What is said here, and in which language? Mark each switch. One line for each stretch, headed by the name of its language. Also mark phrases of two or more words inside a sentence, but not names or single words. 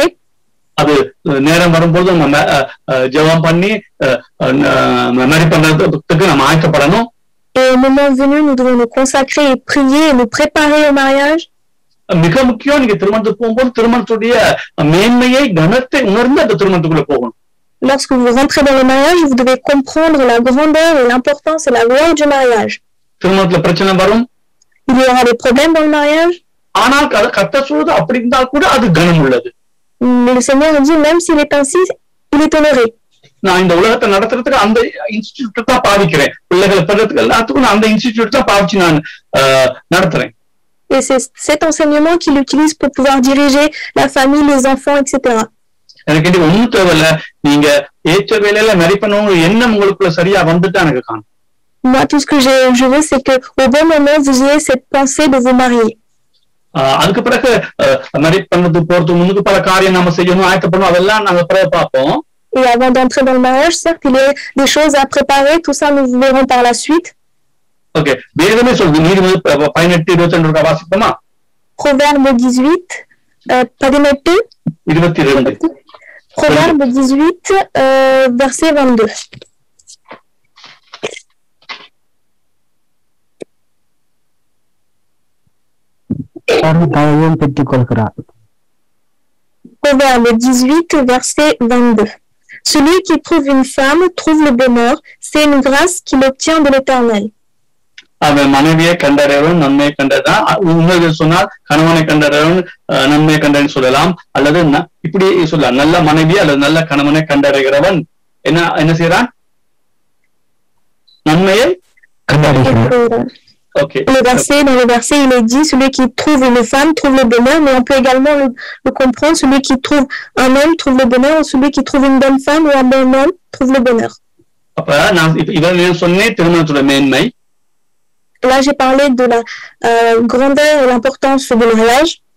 Tamil: அது நேரம் வரும்போது நம்ம ஜெபம் பண்ணி மரி பண்றதுக்கு நம்ம ஆயத்தப்படணும்.
French: Et au moment venu, nous devons nous consacrer et prier et nous préparer au mariage.
Tamil: மிக முக்கியம், நீங்க திருமணத்துக்கு போகும்போது திருமணத்துடைய மேன்மையை கனத்தை உணர்ந்து அந்த திருமணத்துக்குள்ள போகணும்.
French: Lorsque vous rentrez dans le mariage, vous devez comprendre la grandeur et l'importance et la gloire du mariage.
Tamil: திருமணத்துல பிரச்சனை வரும்.
French: Il y aura des problèmes dans le mariage.
Tamil: ஆனால் கர்த்தர் சொல்றது அப்படி இருந்தால் கூட அது கனம் உள்ளது.
French: Mais le Seigneur dit, même s'il est ainsi, il est honoré.
Tamil: நான் இந்த உலகத்தை நடத்துறதுக்கு அந்த இன்ஸ்டிடியூட் தான் பாவிக்கிறேன். பிள்ளைகளை பெறதுக்கு எல்லாத்துக்கும் நான் அந்த இன்ஸ்டிடியூட் தான் பாவிச்சு நான் நடத்துறேன்.
French: Et c'est cet enseignement qu'il utilise pour pouvoir diriger la famille, les enfants, etc.
Tamil: எனக்கு இது ஒன்றும் தேவையில்ல, நீங்க ஏற்ற வேலையில மரி பண்ணவங்க எண்ணம் உங்களுக்குள்ள சரியா வந்துட்டா எனக்கு காணும்.
French: Moi, tout ce que je veux, c'est que au bon moment, vous ayez cette pensée de vous marier.
Tamil: அதுக்கு பிறகு மரி பண்ணது போறதுக்கு முன்னுக்கு பல காரியம் நம்ம செய்யணும், ஆயத்தப்படணும், அதெல்லாம் நாங்க பிறகு பார்ப்போம்.
French: Et avant d'entrer dans le mariage, certes, il y a des choses à préparer, tout ça nous verrons par la suite.
Tamil: ஓகே, வேதமே சொல்லுது. நீதிமொழி 18:22 வாசிப்போமா?
French: Proverbe 18, 22. Proverbe 18, verset 22. Proverbe 18, verset 22. Celui qui trouve une femme trouve le bonheur, c'est une grâce qu'il obtient de l'Éternel.
Tamil: அவன் மனைவியை கண்டடையவன் நன்மையை கண்டதான். உண்மையை சொன்னால் கணவனை கண்டடையவன் நன்மையை கண்டன்னு சொல்லலாம், அல்லது இப்படி சொல்லலாம், நல்ல மனைவி அல்லது நல்ல கணவனை கண்டடைகிறவன் என்ன செய்யறான்? நன்மையை கண்டடைகிறான்.
French: Okay. Dans le verset, il est dit, celui qui trouve une femme trouve le bonheur, mais on peut également le comprendre, celui qui trouve un homme trouve le bonheur, ou celui qui trouve une bonne femme ou un bon homme trouve le bonheur. Là, j'ai parlé de la grandeur et l'importance du mariage.